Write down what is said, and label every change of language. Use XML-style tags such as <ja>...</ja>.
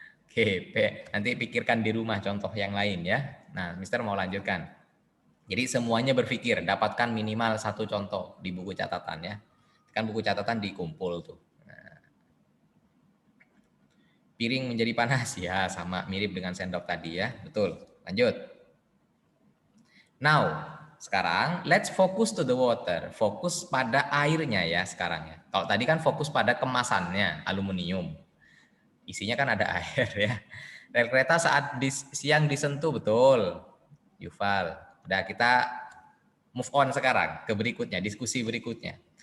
<id>Oke, nanti pikirkan di rumah contoh yang lain ya. Nah, Mister mau lanjutkan. Jadi semuanya berpikir, dapatkan minimal satu contoh di buku catatan ya. Kan buku catatan dikumpul tuh. Nah, piring menjadi panas ya, sama mirip dengan sendok tadi ya. Betul. Lanjut.</id> <en>Now,</en> <id>sekarang</id> <en>let's focus to the water.</en> <id>Fokus pada airnya ya sekarang ya. Kalau tadi kan fokus pada kemasannya, aluminium. Isinya kan ada air ya. Rel kereta saat siang disentuh, betul. Yuval. Udah, kita</id> <en>move on</en> <id>sekarang ke berikutnya, diskusi berikutnya.</id>